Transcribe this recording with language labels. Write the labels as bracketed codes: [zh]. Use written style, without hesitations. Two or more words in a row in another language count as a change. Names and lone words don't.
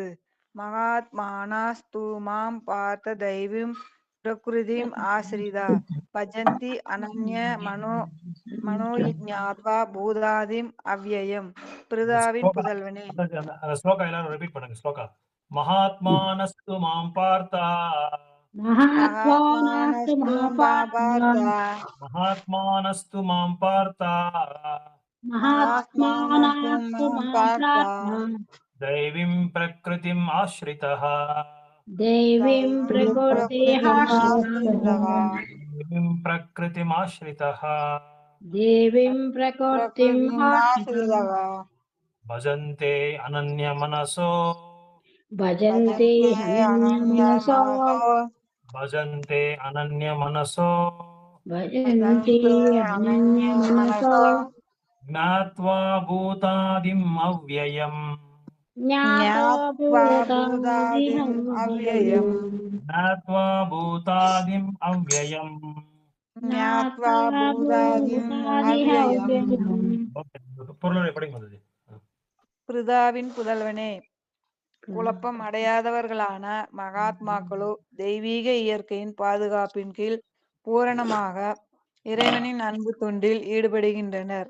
[sa] महात्मानस्तु मां पार्थ दैवीं प्रकृतिम् आश्रिताः भजन्ति अनन्य मनो ज्ञात्वा भूतादिम् अव्ययम्. [ta] பிருதாவின் புதல்வனே. அந்த ஸ்லோகா எல்லாரும் ரிப்பீட் பண்ணுங்க. [sa] श्लोक महात्मानस्तु मां पार्थ மகாத்மானஸ்து மகாத்மானஸ்து மகாபார்த்தா महात्मानस्तु मां पार्थ மகாத்மானஸ்து மகாத்மானஸ்து मां पार्थ மகாபார்த்தா दैवीं प्रकृतिम् आश्रितः தேவீம் தைவீம் பிரகிருதிஹாஸ்ரிதः பிரகிருதிமாஸ்ரிதः देवीं प्रकृतिमाश्रितः दैवीं प्रकृतिम् आश्रितः பிரகிருதிமாஸ்ரிதः भजन्ते अनन्यमनसो பஜந்தே பஜந்தே அனன்யமனசோ அனன்யமனசோ भजन्ते अनन्यमनसो பஜந்தே பஜந்தே அனன்யமனசோ அனன்யமனசோ ज्ञात्वा भूतादिम् अव्ययम् ஞாத்வா ஞாத்வா பூதாதிஹம் भूतादिम् अव्ययम् ज्ञात्वा भूतादिम् अव्ययम् ஞாத்வா ஞாத்வா பூதாதிம் பூதாதிஹம் அவ்யயம். [ta] பொருளுரை படிக்க வந்தது பிருதாவின் புதல்வனே, குழப்பம் அடையாதவர்களான மகாத்மாக்களோ தெய்வீக இயற்கையின் பாதுகாப்பின் கீழ் பூரணமாக இறைவனின் அன்பு தொண்டில் ஈடுபடுகின்றனர்.